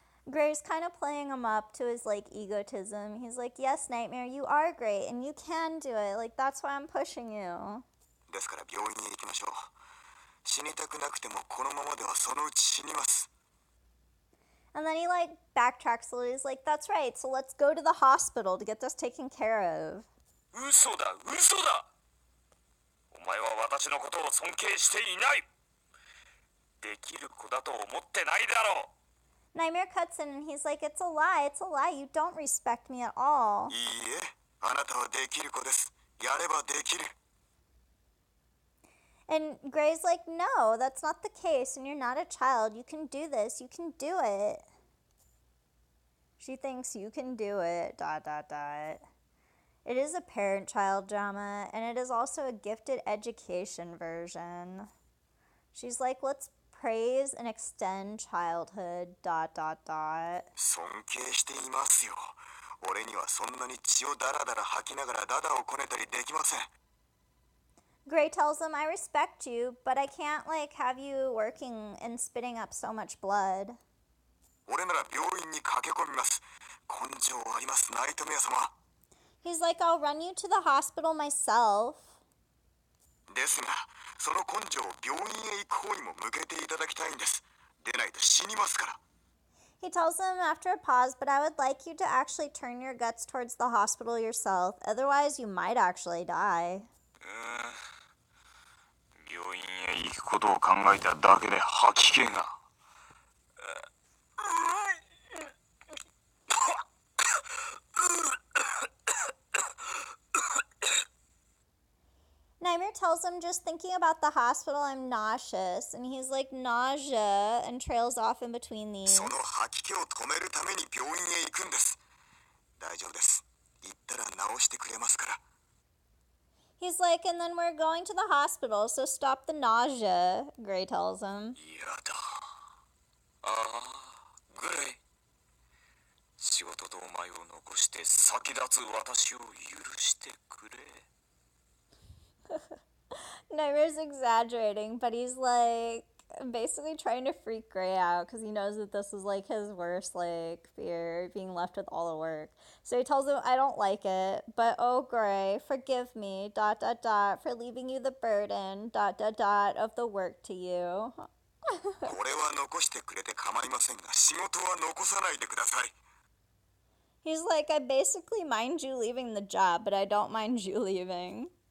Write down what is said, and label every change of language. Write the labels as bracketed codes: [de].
[en] Gray's kind of playing him up to his like egotism. He's like, yes, Nightmare, you are great and you can do it. Like, that's why I'm pushing you. [ja] ですから病院に行きましょう。死にたくなくてもこのままではそのうち死にます。 [en] And then he like backtracks a little. He's like, that's right, so let's go to the hospital to get this taken care of. [ja] 嘘だ、嘘だ。お前は私のことを尊敬していない。できる子だと思ってないだろう。 [en] Nightmare cuts in and he's like, it's a lie, it's a lie. You don't respect me at all. [ja] いいえ、あなたはできる子です。やればできる。 [en] And Gray's like, no, that's not the case, and you're not a child. You can do this. You can do it. She thinks you can do it, ... It is a parent-child drama, and it is also a gifted education version. She's like, let's praise and extend childhood, ... [ja] 尊敬していますよ。俺にはそんなに血をダラダラ吐きながらダダをこねたりできません。 [en] Gray tells him, I respect you, but I can't, like, have you working and spitting up so much blood. [ja] 俺なら病院に駆け込みます。根性あります、ナイトメア様。 [en] He's like, I'll run you to the hospital myself. [ja] ですが、その根性を病院へ行く方にも向けていただきたいんです。でないと死にますから。 [en] He tells him after a pause, but I would like you to actually turn your guts towards the hospital yourself. Otherwise, you might actually die. [ja] 病院へ行くことを考えただけで吐き気が。 [en] Nightmare tells him, just thinking about the hospital, I'm nauseous. And he's like, nausea, and trails off in between these. [ja] その吐き気を止めるために病院へ行くんです。大丈夫です。行ったら治してくれますから。 [en] He's like, and then we're going to the hospital, so stop the nausea, Gray tells him. [ja] 嫌だ。ああ、グレイ。仕事とお前を残して先立つ私を許してくれ。 [en] Nightmare's exaggerating, but he's like basically trying to freak Gray out because he knows that this is like his worst like fear, being left with all the work. So he tells him, I don't like it, but oh Gray, forgive me, ... for leaving you the burden, ... of the work to you. [ja] これは残してくれて構いませんが、仕事は残さないでください。 [en] He's like, I basically mind you leaving the job, but I don't mind you leaving.